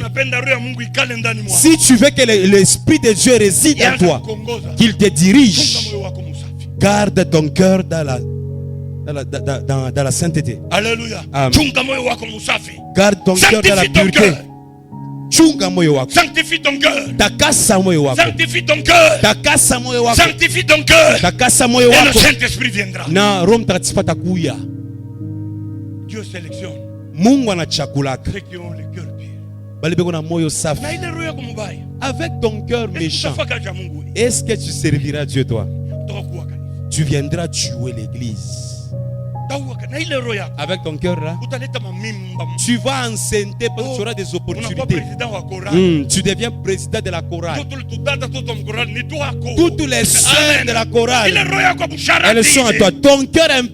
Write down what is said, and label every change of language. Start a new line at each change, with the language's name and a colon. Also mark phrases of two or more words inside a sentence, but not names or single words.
French: Si tu veux que l'Esprit de Dieu réside en toi, qu'il te dirige, garde ton cœur dans la sainteté. Alléluia. Garde ton cœur dans la pureté. Sanctifie ton cœur.
Swahili: Takasa moyo wako.
French: Sanctifie ton cœur.
Swahili: Takasa moyo wako.
French: Sanctifie ton cœur.
Swahili: Takasa moyo
French: Et
Swahili: wako.
French: le Saint-Esprit viendra.
Swahili: Na Roho Mtakatifu atakuja.
French: Dieu sélectionne
Swahili: Mungu anachakulaka
French: ceux qui ont le cœur pur.
Swahili: bali beko na moyo safi. Na ile roho yako mbaya.
French: Avec ton cœur méchant, est-ce que tu serviras Dieu toi? Tu viendras tuer l'église. Avec ton cœur là, tu vas enceinter parce que tu auras des opportunités. Tu deviens président de la chorale. Toutes les sœurs de la chorale, elles sont à toi.